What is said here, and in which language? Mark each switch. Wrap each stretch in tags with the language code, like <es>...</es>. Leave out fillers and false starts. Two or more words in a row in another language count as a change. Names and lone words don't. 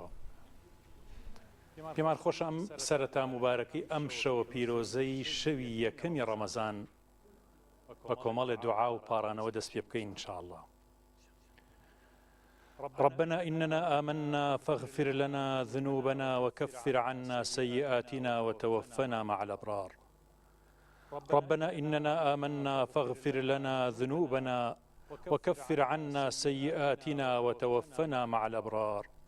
<ckb>پێمان خۆش ئەم سەرەتا مبارەکەی ئەم شەوە پیرۆزەی شەوی یەکەمی ڕەمەزان بە کۆمەڵێ دوعا و پاڕانەوە دەست پێ بکەین ئینشاءالله.</ckb> <ar>ربنا إننا آمنا فاغفر لنا ذنوبنا وكفر عنا سيئاتنا وتوفنا مع الأبرار. ربنا إننا آمنا فاغفر لنا ذنوبنا وكفر عنا سيئاتنا وتوفنا مع الأبرار.</ar>